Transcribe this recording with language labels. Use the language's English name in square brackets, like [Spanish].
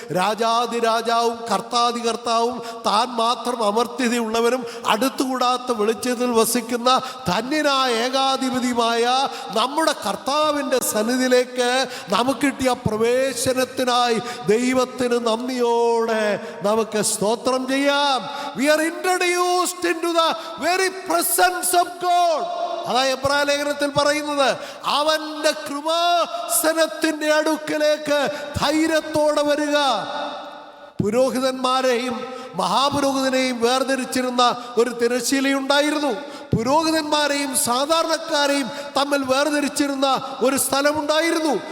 [Malayalam] രാജാതിരാജാവും കർത്താതികർത്താവും താൻ മാത്രം അമർത്യതയുള്ളവരും അടുത്തുകൂടാത്ത വെളിച്ചത്തിൽ വസിക്കുന്ന ധന്യനായ ഏകാധിപതിയുമായ നമ്മുടെ കർത്താവിൻ്റെ സന്നിധിയിലേക്ക് നമുക്ക് കിട്ടിയ പ്രവേശനത്തിനായി ദൈവത്തിന് നന്ദിയോടെ നമുക്ക് സ്തോത്രം ചെയ്യാം. [English] We are introduced into the very presence of God. [Malayalam] അതാ എബ്രായ ലേഖനത്തിൽ പറയുന്നത്, അവൻ്റെ കൃപാസനത്തിൻ്റെ അടുക്കലേക്ക് ധൈര്യത്തോടെ വരിക. പുരോഹിതന്മാരെയും മഹാപുരോഹിതനെയും വേർതിരിച്ചിരുന്ന ഒരു തിരശ്ശീലയുണ്ടായിരുന്നു. പുരോഹിതന്മാരെയും സാധാരണക്കാരെയും തമ്മിൽ വേർതിരിച്ചിരുന്ന ഒരു സ്ഥലമുണ്ടായിരുന്നു.